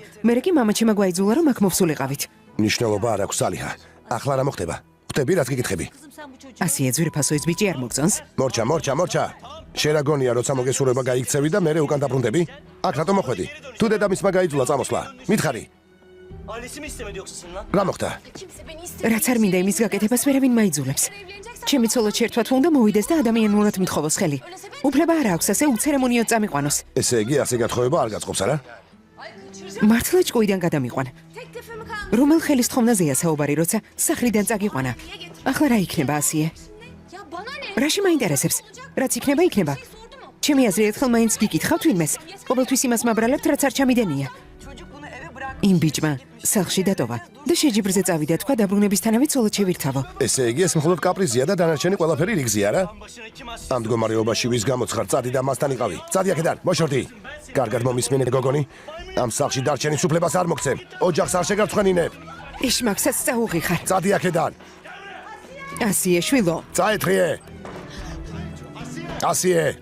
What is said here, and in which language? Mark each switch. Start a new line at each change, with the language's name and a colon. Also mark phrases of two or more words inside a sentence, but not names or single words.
Georgian: მერე კი მამაჩემ გვაიძულა რომ აქ მოვსულიყავით. ნიშნულობა არ აქვს სალიჰა. ახლა რა მოხდება? ხვდები რაც გეკითხები. ასიე ძვირფასო ის ბიჭი არ მოგწონს? მორჩა. შენ რა გონია, როცა მოგესურვება გაიქცევი და მერე უკან დაბრუნდები? აქ რატომ მოხვედი? თუ დედამისმა გაიძულა წამოსვლა. მითხარი.
Turkish: Ailesi mi istemedi yoksa senin lan?
Georgian: რა მოხდა?
Turkish: Kimse beni istemiyor.
Georgian: რაც არ მინდა იმის გაკეთებას ვერავინ მაიძულებს. ჩემი ცოლო შეერთვა თუ უნდა მოვიდეს და ადამიანურად მთხოვოს ხელი. უფლება არ აქვს ასე უცერემონიოდ წამიყვანოს. ესე იგი ასე გათხოვება არ გაწყობს, არა? მართლა ჭკუიდან გადამიყვან. რომელ ხელისთხოვნაზეა საუბარი, როცა სახლიდან წაგიყვანა? ახლა რა იქნება ასიე?
Turkish: Ya bana ne?
Georgian: რაში მაინტერესებს? რაც იქნება, იქნება. ჩემი აზრი ერთხელ მაინც გიკითხავთ ვინმეს. ყოველთვის იმას მაბრალებთ, რაც არ ჩამიდენია.
Turkish: çocuk bunu eve bırak.
Georgian: იმ ბიჭმა სახლში დატოვა და შეჯიბრზე წავიდა, თქვა დაბრუნებისთანავე ცოლად შევირთავო. ესე იგი ეს მხოლოდ კაპრიზია და დანარჩენი ყველაფერი რიგზია, რა?
Turkish: Başına kim as?
Georgian: ამ მდგომარეობაში ვის გამოცხარ, წადი და მასთან იყავი. წადი აქედან, მოშორდი. კარგად მომისმენე გოგონი. ამ სახლში დარჩენის უფლებას არ მოგცემ. ოჯახს არ შეგარცხვენინებ. ეშმაკსაც წაუღიხარ. წადი აქედან. ასიე შვილო, წაეთრიე. ასიე.